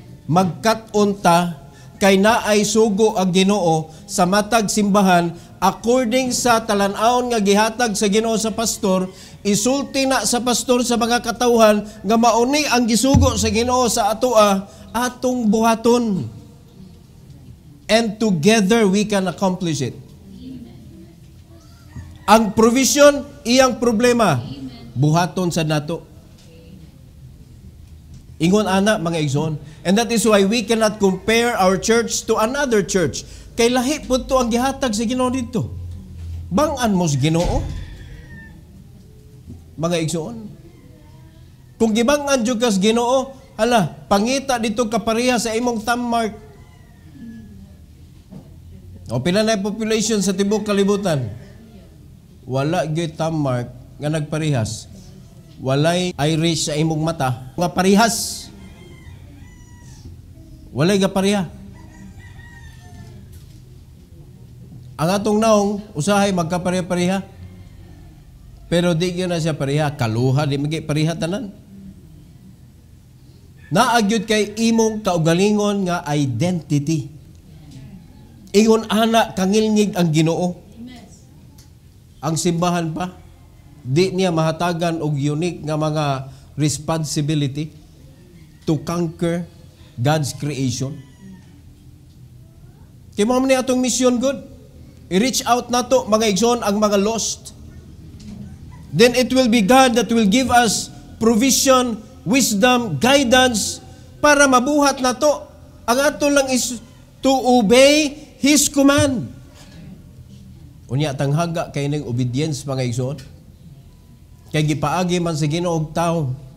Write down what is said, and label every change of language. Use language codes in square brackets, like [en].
[ceb] Magkat-on ta kay naay sugo ang Ginoo sa matag simbahan according sa talan-aon nga gihatag sa Ginoo sa pastor, isulti na sa pastor sa mga katawhan nga mauni ang gisugo sa Ginoo sa atoa atong buhaton. [en] And together we can accomplish it. [ceb] Ang provision, iyang problema, buhaton sa nato. Ingon ana mga igsoon. [en] And that is why we cannot compare our church to another church. [ceb] Kay lahi pud to ang gihatag sa Ginoo dito. Bang-an mo sa Ginoo? Mga igsoon. Kung gibang-an jud ka sa Ginoo, hala, pangita dito kapareha sa imong thumb mark. O pila na population sa tibuok kalibutan? Wala gyud thumb mark nga nagparehas. Walay Irish sa imong mata nga parehas. Walay ga pareha. Ang atong naong usahay magkapareha-pareha. Pero di gyud na siya pareha, kaluha di magi pareha tanan. Naagyud kay imong kaugalingon nga identity. Ingon ana kangilngig ang Ginoo. Ang simbahan pa di niya mahatagan og unique nga mga [en] responsibility to conquer God's creation. [ceb] Kaya mga ni atong mission good, i-reach out nato mga igsoon ang mga lost. [en] Then it will be God that will give us provision, wisdom, guidance [ceb] para mabuhat nato. Ang ato lang [en] is to obey His command. [ceb] Unya tanghaga kay ning obedience mga igsoon. Kay gipaagi man sa Ginoo og tawo.